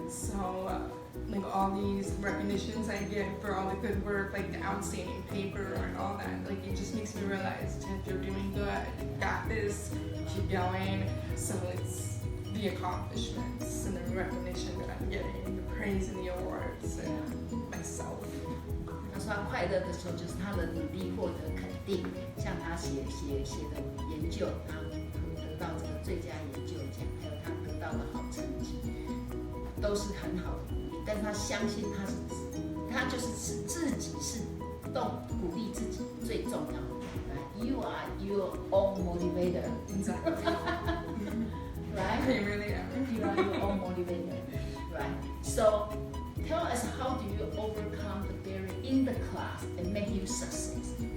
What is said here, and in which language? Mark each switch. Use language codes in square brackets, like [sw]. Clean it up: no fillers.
[en] So like all these recognitions I get for all the good work, like the outstanding paper and all that, like it just makes me realize, Tiff, you're doing good, you got this, keep going. So the accomplishments and the recognition that I'm getting, the praise and the awards, and myself. [zh] 他说他快乐的时候就是他的努力获得肯定，像他写的研究，他得到这个最佳研究奖，还有他得到的好成绩，都是很好的鼓励。但是他相信他就是自己是鼓励自己最重要的。 [en] You are your own motivator. Exactly. Right? I really am. You are your own motivator. Right? So tell us, how do you overcome the barrier in the class and make you success?